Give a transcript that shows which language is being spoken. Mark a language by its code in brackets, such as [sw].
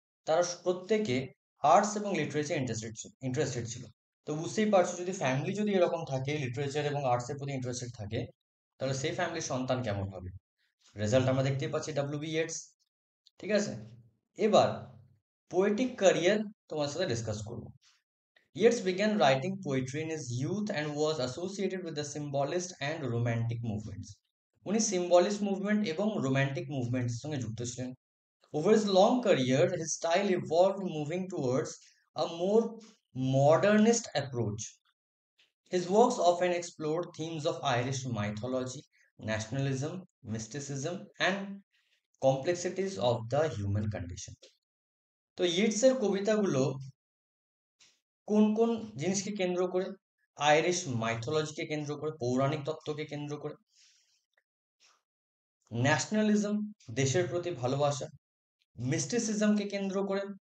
[bn] তারা প্রত্যেকে আর্টস এবং লিটারেচার ইন্টারেস্টেড ছিল। তো বুঝতেই পারছো, যদি ফ্যামিলি যদি এরকম থাকে, লিটারেচার এবং আর্টসের প্রতি ইন্টারেস্টেড থাকে, তাহলে সেই ফ্যামিলির সন্তান কেমন হবে? রেজাল্ট আমরা দেখতেই পাচ্ছি, ডব্লিউ বি ইয়েটস। ঠিক আছে, এবার পোয়েটিক ক্যারিয়ার তোমার সাথে ডিসকাস করবো। [en] Yeats began writing poetry in his youth and was associated with the symbolist and romantic movements. [bn] উনি সিম্বলিস্ট মুভমেন্ট এবং রোম্যান্টিক মুভমেন্টের সঙ্গে যুক্ত ছিলেন। [en] Over his long career, his style evolved, moving towards a more modernist approach. His works often explored themes of Irish mythology, nationalism, mysticism, and complexities of the human condition. [bn] তো ইয়েটসের কবিতাগুলো কোন কোন জিনিসকে কেন্দ্র করে? আইরিশ মাইথোলজিকে কেন্দ্র করে, পৌরাণিক তত্ত্বকে কেন্দ্র করে, ন্যাশনালিজম দেশের প্রতি ভালোবাসা, মিস্টিসিজমকে কেন্দ্র করে।